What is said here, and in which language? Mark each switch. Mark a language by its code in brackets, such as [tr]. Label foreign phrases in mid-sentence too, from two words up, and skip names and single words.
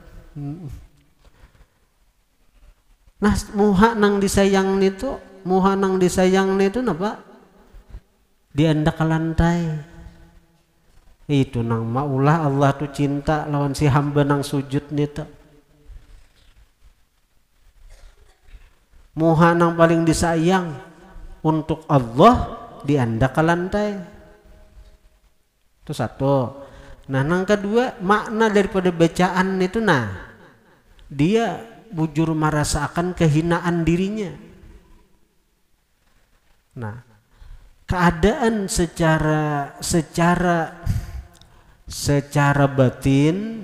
[bjn] Nah muha nang disayang nih tuh muha nang disayang nih tuh napa diandak ke lantai itu nang maulah Allah tuh cinta lawan si hamba nang sujud nih tuh. Muha nang paling disayang untuk Allah diandak ke lantai itu satu. Nah nang kedua makna daripada bacaan itu nah dia bujur merasakan kehinaan dirinya. Nah keadaan secara batin.